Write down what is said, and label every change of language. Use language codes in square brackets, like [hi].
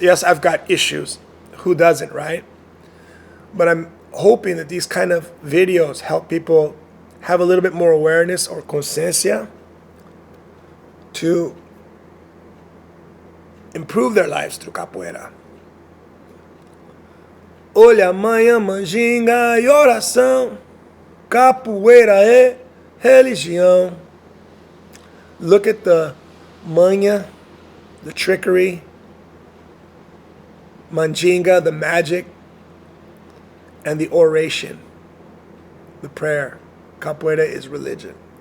[en] Yes, I've got issues. Who doesn't, right? But I'm hoping that these kind of videos help people have a little bit more awareness or consciencia to improve their lives through capoeira. [pt] Olha, manhã, manjinga e oração. Capoeira é religião. [en] Look at the manha, the trickery, manjinga, the magic, and the oration, the prayer. Capoeira is religion.